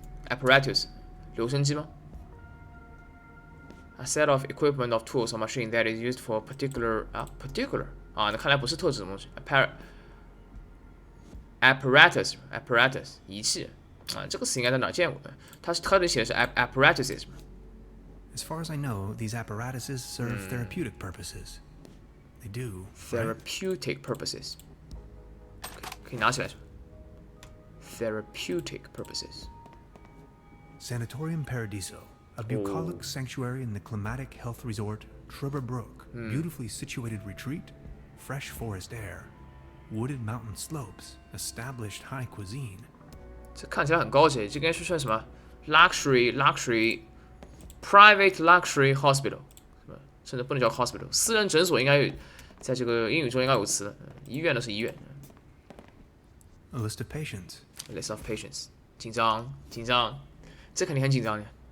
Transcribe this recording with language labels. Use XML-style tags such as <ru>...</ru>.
<en>Apparatus</en> <zh>留声机吗？</zh> <en>A set of equipment of tools or machine that is used for particular</en> <zh>啊，那看来不是特指的东西。 apparatus 仪器啊，这个词应该在哪见过？它这里写的是 apparatuses。</zh> <en>As far as I know, these apparatuses serve therapeutic purposes. They do, right? Therapeutic purposes</en> <zh>可以拿起来是吧 ？Therapeutic purposes。</zh> <en>Sanatorium Paradiso, a bucolic sanctuary in the climatic health resort Trüberbrook. Beautifully situated retreat, fresh forest air, wooded mountain slopes, established high cuisine.</en> <zh>这看起来很高级，这应该是算什么</zh> <en>luxury private luxury hospital，</en> <zh>甚至不能叫 hospital， 私人诊所应该有，在这个英语中应该有词，医院的是医院。</zh> <en>A list of patients. List of patients，</en> <zh>紧张，这肯定很紧张的。</zh>